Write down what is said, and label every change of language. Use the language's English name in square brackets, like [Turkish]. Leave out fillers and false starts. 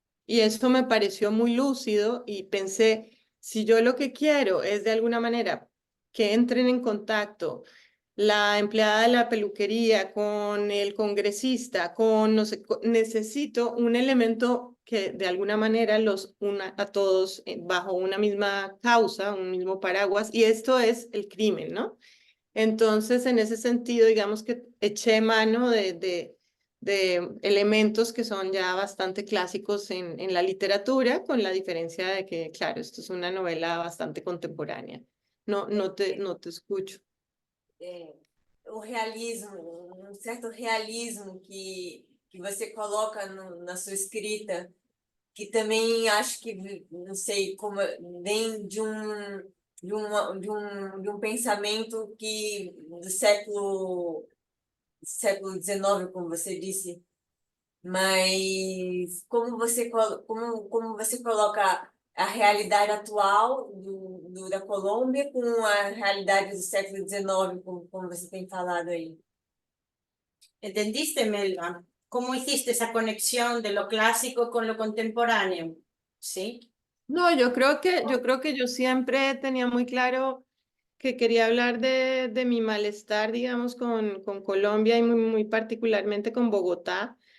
[Spanish] Y esto me pareció muy lúcido y pensé, si yo lo que quiero es de alguna manera que entren en contacto la empleada de la peluquería con el congresista, con no sé, necesito un elemento que de alguna manera los una a todos bajo una misma causa, un mismo paraguas, y esto es el crimen, ¿no? Entonces, en ese sentido, digamos que eché mano de elementos que son ya bastante clásicos en la literatura, con la diferencia de que, claro, esto es una novela bastante contemporánea. No te escucho. [Portuguese] O realismo, certo realismo que você coloca na sua escrita, que também acho que, não sei, como vem de um pensamento que do século XIX, como você disse, mas como você coloca a realidade atual da Colômbia com a realidade do século XIX, como você tem falado aí. [Spanish] ¿Entendiste, Melba? ¿Cómo hiciste esa conexión de lo clásico con lo contemporáneo? ¿Sí? No, yo creo que yo siempre tenía muy claro que quería hablar de mi malestar, digamos, con Colombia y muy particularmente con Bogotá.